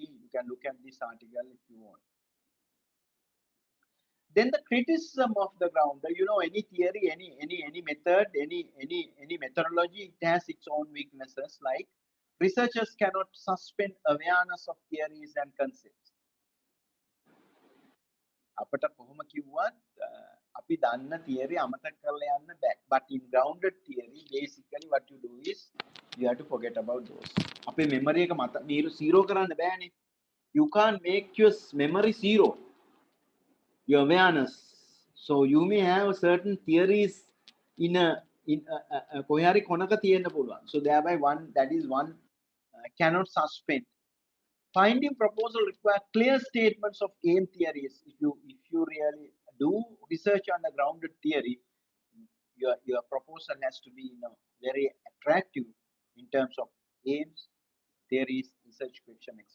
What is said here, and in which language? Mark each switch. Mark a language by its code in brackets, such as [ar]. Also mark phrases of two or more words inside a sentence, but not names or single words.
[en] You can look at this article if you want. Then the criticism of the ground. You know, any theory, any method, any methodology, it has its own weaknesses. Like researchers cannot suspend awareness of theories and concepts. [si] අපට කොහොම කිව්වත් අපි දන්න theory අමතක කරලා යන්න බෑ. [en] But in grounded theory, basically what you do is you have to forget about those. [si] අපේ memory එක මත zero කරන්න බෑනේ. [en] You can't make your memory zero, your awareness. So you may have certain theories in [si] කොහේ හරි කොනක තියෙන්න පුළුවන්. [en] So thereby one, that is one cannot suspend. Finding proposal require clear statements of aim theories. If you really do research on the grounded theory, your proposal has to be, you know, very attractive in terms of aims, theories, research question, etc.